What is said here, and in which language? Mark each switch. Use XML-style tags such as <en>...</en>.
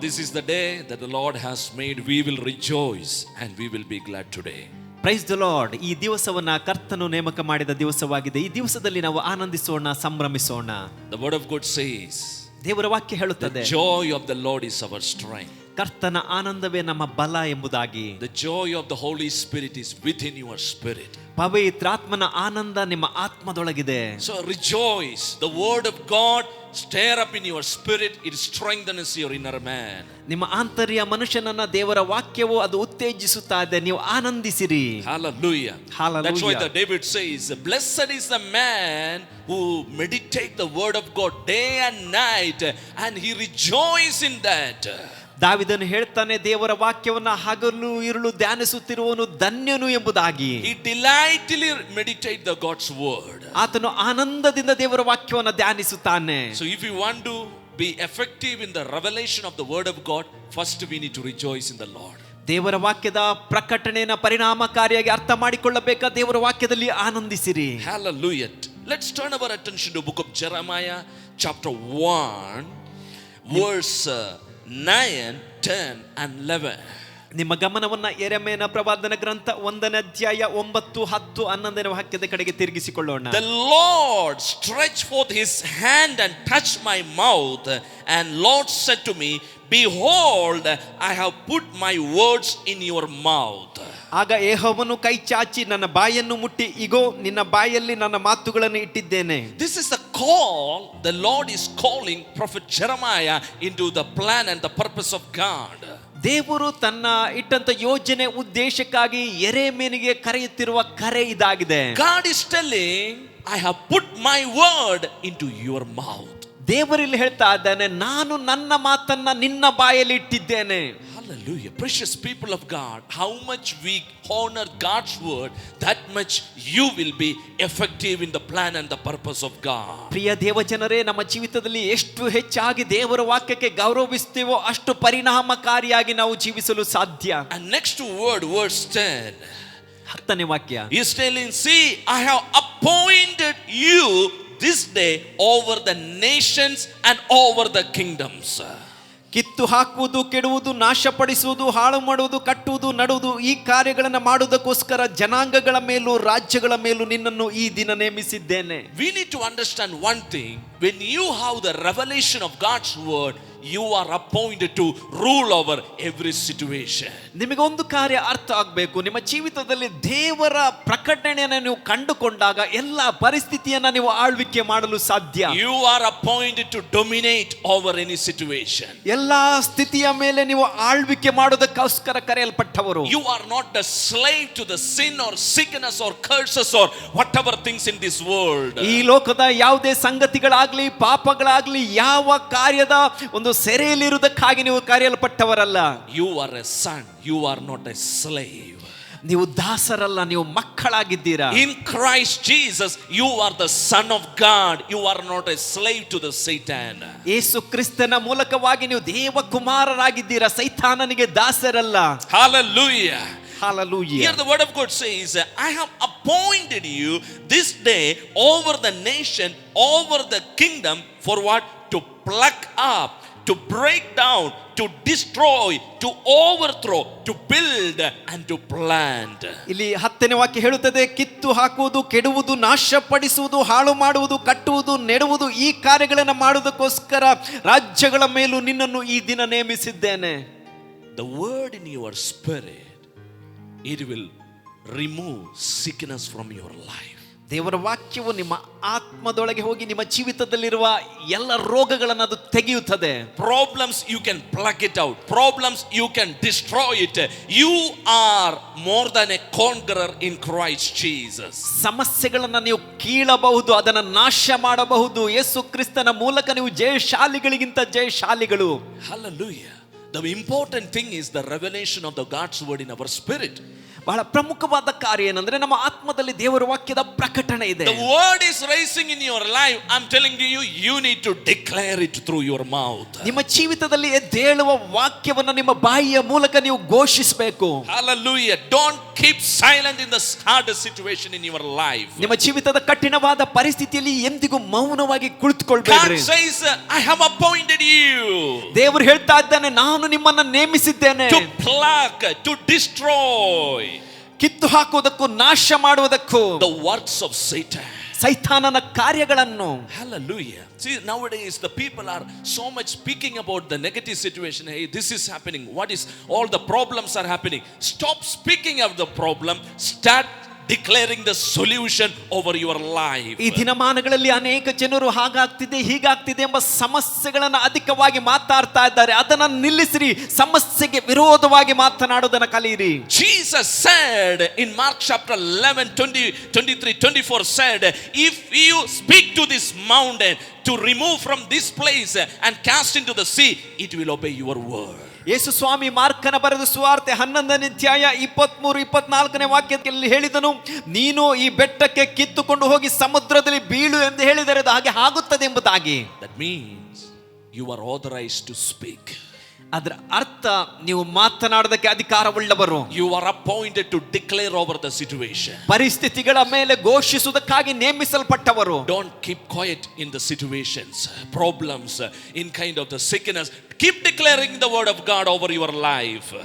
<en>This is the day that the Lord has made. We will rejoice and we will be glad today. Praise the Lord.</en> <kn>ಈ ದಿವಸವನ್ನ ಕರ್ತನು ನೇಮಕ ಮಾಡಿದ ದಿವಸವಾಗಿದೆ. ಈ ದಿವಸದಲ್ಲಿ ನಾವು ಆನಂದಿಸೋಣ, ಸಂಭ್ರಮಿಸೋಣ.</kn> <en>The word of God says,</en> <kn>ದೇವರ ವಾಕ್ಯ ಹೇಳುತ್ತದೆ,</kn> <en>the joy of the Lord is our strength.</en> <kn>ಕರ್ತನ ಆನಂದವೇ ನಮ್ಮ ಬಲ ಎಂಬುದಾಗಿ.</kn> <en>The joy of the Holy Spirit is within your spirit.</en> <kn>ಪವಿತ್ರಾತ್ಮನ ಆನಂದ ನಿಮ್ಮ ಆತ್ಮದೊಳಗಿದೆ.</kn> <en>So rejoice. The word of God stir up in your spirit. It strengthens your inner man.</en> <kn>ನಿಮ್ಮ ಆಂತರ್ಯ ಮನುಷ್ಯನನ್ನ ದೇವರ ವಾಕ್ಯವು ಅದು ಉತ್ತೇಜಿಸುತ್ತಾ ಇದೆ. ನೀವು ಆನಂದಿಸಿರಿ.</kn> <en>Hallelujah. Hallelujah. That's why the David says, blessed is the man who meditate the word of God day and night and he rejoice in that.</en> <kn>ದಾವಿದನು ಹೇಳ್ತಾನೆ, ದೇವರ ವಾಕ್ಯವನ್ನ ಹಗಲು ಇರುಳು ಧ್ಯಾನಿಸುತ್ತಿರುವವನು ಧನ್ಯನು ಎಂಬುದಾಗಿ.</kn> <en>He delightfully meditate the God's word.</en> <kn>ಆತನು ಆನಂದದಿಂದ ದೇವರ ವಾಕ್ಯವನ್ನ ಧ್ಯಾನಿಸುತ್ತಾನೆ.</kn> <en>So if you want to be effective in the revelation of the word of God, first we need to rejoice in the Lord.</en> <kn>ದೇವರ ವಾಕ್ಯದ ಪ್ರಕಟಣೆಯನ್ನು ಪರಿಣಾಮಕಾರಿಯಾಗಿ ಅರ್ಥ ಮಾಡಿಕೊಳ್ಳಬೇಕಾದ ದೇವರ ವಾಕ್ಯದಲ್ಲಿ ಆನಂದಿಸಿರಿ.</kn> <en>Hallelujah. Let's turn our attention to the book of Jeremiah chapter 1 verse 9, 10 and 11.</en> <kn>ನಿಮ್ಮ ಗಮನವನ್ನ ಯೆರೆಮೀಯನ ಪ್ರವಾದನ ಗ್ರಂಥ 1ನೇ ಅಧ್ಯಾಯ 9, 10, 11ನೇ ವಾಕ್ಯದ ಕಡೆಗೆ ತಿರುಗಿಸಿಕೊಳ್ಳೋಣ.</kn> <en>The Lord stretched forth his hand and touched my mouth, and Lord said to me, behold, I have put my words in your mouth.</en> <kn>ಆಗ ಯೆಹೋವನು ಕೈ ಚಾಚಿ ನನ್ನ ಬಾಯನ್ನು ಮುಟ್ಟಿ, ಇಗೋ ನಿನ್ನ ಬಾಯಲ್ಲಿ ನನ್ನ ಮಾತುಗಳನ್ನು ಇಟ್ಟಿದ್ದೇನೆ.</kn> <en>This is the call. The Lord is calling prophet Jeremiah into the plan and the purpose of God.</en> <kn>ದೇವರು ತನ್ನ ಇಟ್ಟಂತ ಯೋಜನೆ ಉದ್ದೇಶಕ್ಕಾಗಿ ಯೆರೆಮೀಯನಿಗೆ ಕರೆಯುತ್ತಿರುವ ಕರೆ ಇದಾಗಿದೆ.</kn> <en>God is telling, I have put my word into your mouth.</en> <kn>ದೇವರಲ್ಲಿ ಹೇಳ್ತಾ ಇದ್ದಾನೆ, ನಾನು ನನ್ನ ಮಾತನ್ನ ನಿನ್ನ ಬಾಯಲ್ಲಿ ಇಟ್ಟಿದ್ದೇನೆ.</kn> <en>Hallelujah. Precious people of God, how much we honor God's word, that much you will be effective in the plan and the purpose of God.</en> <kn>ಪ್ರಿಯ ದೇವಜನರೇ, ನಮ್ಮ ಜೀವಿತದಲ್ಲಿ ಎಷ್ಟು ಹೆಚ್ಚಾಗಿ ದೇವರ ವಾಕ್ಯಕ್ಕೆ ಗೌರವಿಸ್ತೀವೋ ಅಷ್ಟು ಪರಿಣಾಮಕಾರಿಯಾಗಿ ನಾವು ಜೀವಿಸಲು ಸಾಧ್ಯ.</kn> <en>And next word, verse 10.</en> <kn>10ನೇ ವಾಕ್ಯ.</kn> <en>He is telling, see, I have appointed you this day over the nations and over the kingdoms.</en> <kn>ಕಿತ್ತು ಹಾಕುವುದು, ಕೆಡುವುದು, ನಾಶಪಡಿಸುವುದು, ಹಾಳು ಮಾಡುವುದು, ಕಟ್ಟುವುದು, ನಡುವುದು ಈ ಕಾರ್ಯಗಳನ್ನು ಮಾಡುವುದಕ್ಕೋಸ್ಕರ ಜನಾಂಗಗಳ ಮೇಲೂ ರಾಜ್ಯಗಳ ಮೇಲೂ ನಿನ್ನನ್ನು ಈ ದಿನ ನೇಮಿಸಿದ್ದೇನೆ.</kn> <en>We need to understand one thing. When you have the revelation of God's word, you are appointed to rule over every situation.</en> <kn>ನಿಮಗೆ ಒಂದು ಕಾರ್ಯ ಅರ್ಥ ಆಗಬೇಕು. ನಿಮ್ಮ ಜೀವಿತದಲ್ಲಿ ದೇವರ ಪ್ರಕಟಣೆಯನ್ನು ನೀವು ಕಂಡುಕೊಂಡಾಗ ಎಲ್ಲ ಪರಿಸ್ಥಿತಿಯನ್ನ ನೀವು ಆಳ್ವಿಕೆ ಮಾಡಲು ಸಾಧ್ಯ.</kn> <en>You are appointed to dominate over any situation.</en> <kn>ಎಲ್ಲಾ ಸ್ಥಿತಿಯ ಮೇಲೆ ನೀವು ಆಳ್ವಿಕೆ ಮಾಡೋದಕ್ಕೋಸ್ಕರ ಕರೆಯಲ್ಪಟ್ಟವರು.</kn> <en>You are not a slave to the sin or sickness or curses or whatever things in this world.</en> <kn>ಈ ಲೋಕದ ಯಾವುದೇ ಸಂಗತಿಗಳಾಗ್ಲಿ, ಪಾಪಗಳಾಗ್ಲಿ, ಯಾವ ಕಾರ್ಯದ ಒಂದು ಸೆರೆಯಲ್ಲಿರುವುದಕ್ಕಾಗಿ ನೀವು ಕರೆಯಲ್ಪಟ್ಟವರಲ್ಲ.</kn> <en>You are a son. You are not a slave.</en> <kn>ನೀವು ದಾಸರಲ್ಲ, ನೀವು ಮಕ್ಕಳಾಗಿದ್ದೀರಾ.</kn> <en>In Christ Jesus, you are the son of God. You are not a slave to the Satan.</en> <kn>ಯೇಸು ಕ್ರಿಸ್ತನ ಮೂಲಕವಾಗಿ ನೀವು ದೇವ ಕುಮಾರರಾಗಿದ್ದೀರಾ, ಸೈತಾನನಿಗೆ ದಾಸರಲ್ಲ.</kn> <en>Hallelujah. Hallelujah. Here the word of God says, I have appointed you this day over the nation, over the kingdom, for what? To pluck up, to break down, to destroy, to overthrow, to build and to plant.</en> <kn>ಇಲ್ಲಿ 10ನೇ ವಾಕ್ಯ ಹೇಳುತ್ತದೆ, ಕಿತ್ತು ಹಾಕುವುದು, ಕೆಡುವುದು, ನಾಶಪಡಿಸುವುದು, ಹಾಳು ಮಾಡುವುದು, ಕಟ್ಟುವುದು, ನೆಡುವುದು ಈ ಕಾರ್ಯಗಳನ್ನು ಮಾಡುವುದಕ್ಕೋಸ್ಕರ ರಾಜ್ಯಗಳ ಮೇಲೂ ನಿನ್ನನ್ನು ಈ ದಿನ ನೇಮಿಸಿದ್ದೇನೆ.</kn> <en>The word in your spirit, it will remove sickness from your life.</en> <kn>ದೇವರ ವಾಕ್ಯವು ನಿಮ್ಮ ಆತ್ಮದೊಳಗೆ ಹೋಗಿ ನಿಮ್ಮ ಜೀವಿತದಲ್ಲಿರುವ ಎಲ್ಲ ರೋಗಗಳನ್ನು ಅದು ತೆಗೆಯುತ್ತದೆ.</kn> <en>Problems you can pluck it out. Problems you can destroy it. You are more than a conqueror in Christ Jesus.</en> <kn>ಸಮಸ್ಯೆಗಳನ್ನು ನೀವು ಕೀಳಬಹುದು, ಅದನ್ನು ನಾಶ ಮಾಡಬಹುದು. ಯೇಸು ಕ್ರಿಸ್ತನ ಮೂಲಕ ನೀವು ಜಯಶಾಲಿಗಳಿಗಿಂತ ಜಯಶಾಲಿಗಳು.</kn> <en>Hallelujah. The important thing is the revelation of the God's word in our spirit.</en> <kn>ಬಹಳ ಪ್ರಮುಖವಾದ ಕಾರ್ಯ ಏನಂದ್ರೆ ನಮ್ಮ ಆತ್ಮದಲ್ಲಿ ದೇವರ ವಾಕ್ಯದ ಪ್ರಕಟಣೆ ಇದೆ.</kn> <en>The word is rising in your life. I'm telling you, you need to declare it through your mouth.</en> <kn>ನಿಮ್ಮ ಜೀವಿತದಲ್ಲಿ ಎದ್ದೇಳುವ ವಾಕ್ಯವನ್ನು ನಿಮ್ಮ ಬಾಯಿಯ ಮೂಲಕ ನೀವು ಘೋಷಿಸಬೇಕು.</kn> <en>Hallelujah. Don't keep silent in the hardest situation in your life.</en> <kn>ನಿಮ್ಮ ಜೀವಿತದ ಕಠಿಣವಾದ ಪರಿಸ್ಥಿತಿಯಲ್ಲಿ ಎಂದಿಗೂ ಮೌನವಾಗಿ ಕುಳಿತುಕೊಳ್ಳಬೇಡಿ.</kn> <en>God says, I have appointed you.</en> <kn>ದೇವರು ಹೇಳ್ತಾ ಇದ್ದಾನೆ, ನಾನು ನಿಮ್ಮನ್ನು ನೇಮಿಸಿದ್ದೇನೆ.</kn> <en>To pluck, to destroy.</en> <kn>ಕಿತ್ತು ಹಾಕುವುದಕ್ಕೂ ನಾಶ ಮಾಡುವುದಕ್ಕೂ.</kn> <en>The works of Satan.</en> <kn>ಸೈತಾನನ ಕಾರ್ಯಗಳನ್ನು.</kn> <en>Hallelujah. See, nowadays the people are so much speaking about the negative situation. Hey, this is happening. What is all the problems are happening? Stop speaking of the problem. Start declaring the solution over your life.</en> <kn>ಈ ದಿನಮಾನಗಳಲ್ಲಿ ಅನೇಕ ಜನರು ಹಾಗಾಗ್ತಿದೆ ಹೀಗಾಗ್ತಿದೆ ಎಂಬ ಸಮಸ್ಯೆಗಳನ್ನು ಅಧಿಕವಾಗಿ ಮಾತಾಡ್ತಾ ಇದ್ದಾರೆ. ಅದನ್ನ ನಿಲ್ಲಿಸಿರಿ, ಸಮಸ್ಯೆಗೆ ವಿರೋಧವಾಗಿ ಮಾತನಾಡೋದನ್ನ ಕಲಿಯಿರಿ.</kn> <en>Jesus said in Mark chapter 11 20 23 24 said, if you speak to this mountain to remove from this place and cast into the sea, it will obey your word.</en> <kn>ಯೇಸು ಸ್ವಾಮಿ ಮಾರ್ಕನ ಬರೆದ ಸುವಾರ್ತೆ 11ನೇ ಅಧ್ಯಾಯ 23-24ನೇ ವಾಕ್ಯದಲ್ಲಿ ಹೇಳಿದನು, ನೀನು ಈ ಬೆಟ್ಟಕ್ಕೆ ಕಿತ್ತುಕೊಂಡು ಹೋಗಿ ಸಮುದ್ರದಲ್ಲಿ ಬೀಳು ಎಂದು ಹೇಳಿದರೆ ಅದು ಹಾಗೆ ಆಗುತ್ತದೆ ಎಂಬುದಾಗಿ.</kn> <en>That means you are authorized to speak.</en> <kn>ಅದರ ಅರ್ಥ ನೀವು ಮಾತನಾಡೋದಕ್ಕೆ ಅಧಿಕಾರವುಳ್ಳವರು.</kn> <en>You are appointed to declare over the situation.</en> <kn>ಪರಿಸ್ಥಿತಿಗಳ ಮೇಲೆ ಘೋಷಿಸುವುದಕ್ಕಾಗಿ ನೇಮಿಸಲ್ಪಟ್ಟವರು.</kn> <en>Don't keep quiet in the situations, problems, in kind of the sickness. Keep declaring the word of God over your life.</en>